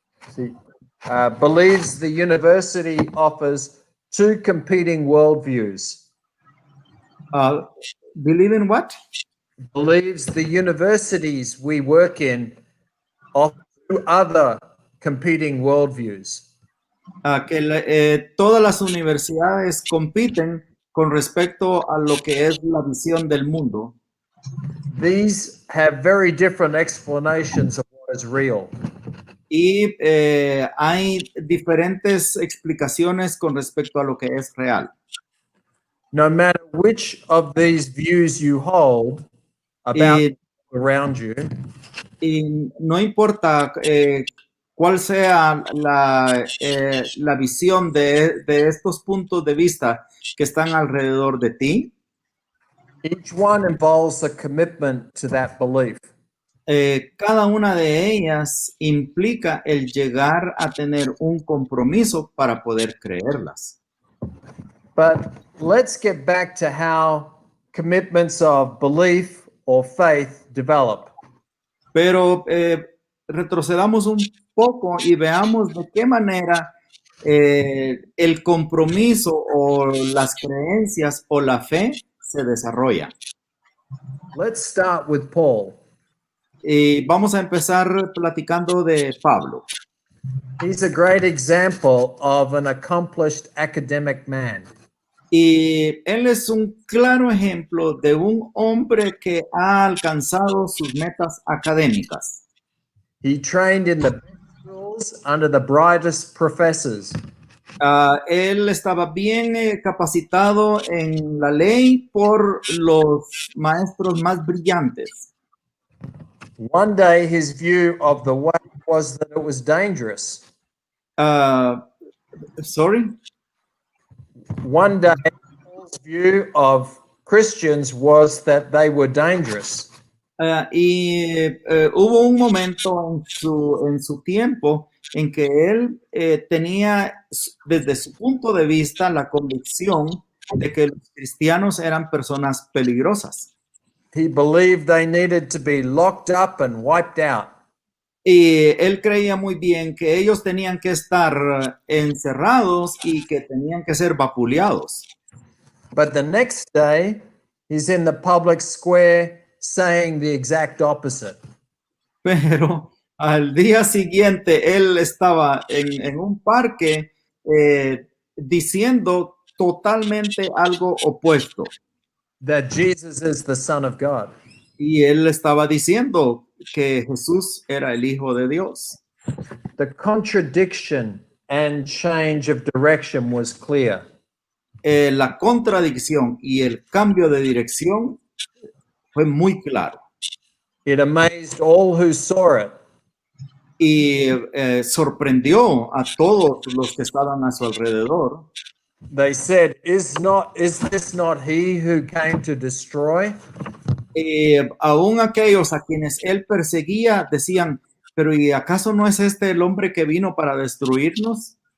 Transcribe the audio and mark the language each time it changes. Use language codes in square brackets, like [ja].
[en] see, believes the university offers two competing worldviews. believe in what? Believes the universities we work in offer two other competing worldviews. [es] Que todas las universidades compiten con respecto a lo que es la visión del mundo. [en] These have very different explanations of what is real. [es] Y hay diferentes explicaciones con respecto a lo que es real. [en] No matter which of these views you hold about around you, [es] Y no importa cuál sea la visión de estos puntos de vista que están alrededor de ti, [en] each one involves a commitment to that belief. [es] cada una de ellas implica el llegar a tener un compromiso para poder creerlas. [en] But let's get back to how commitments of belief or faith develop. [es] Pero retrocedamos un poco y veamos de qué manera el compromiso o las creencias o la fe se desarrolla. [en] Let's start with Paul. [es] Y vamos a empezar platicando de Pablo. [en] He's a great example of an accomplished academic man. [es] Y él es un claro ejemplo de un hombre que ha alcanzado sus metas académicas. [en] He trained in the best schools under the brightest professors. [es] Él estaba bien capacitado en la ley por los maestros más brillantes. [en] One day his view of the way was that it was dangerous. Sorry? One day Paul's view of Christians was that they were dangerous. [es] Hubo un momento en su tiempo en que él tenía desde su punto de vista la convicción de que los cristianos eran personas peligrosas. [en] He believed they needed to be locked up and wiped out. [es] Y él creía muy bien que ellos tenían que estar encerrados y que tenían que ser vapuleados. [en] But the next day, he's in the public square saying the exact opposite. [es] Pero al día siguiente él estaba en un parque diciendo totalmente algo opuesto. [en] That Jesus is the Son of God. [es] Y él estaba diciendo que Jesús era el Hijo de Dios. [en] The contradiction and change of direction was clear. [es] La contradicción y el cambio de dirección fue muy claro. [en] It amazed all who saw it. [es] Y sorprendió a todos los que estaban a su alrededor. [en] They said, is this not he who came to destroy? [es] Aún aquellos a quienes él perseguía decían, pero ¿y acaso no es este el hombre que vino para destruirnos?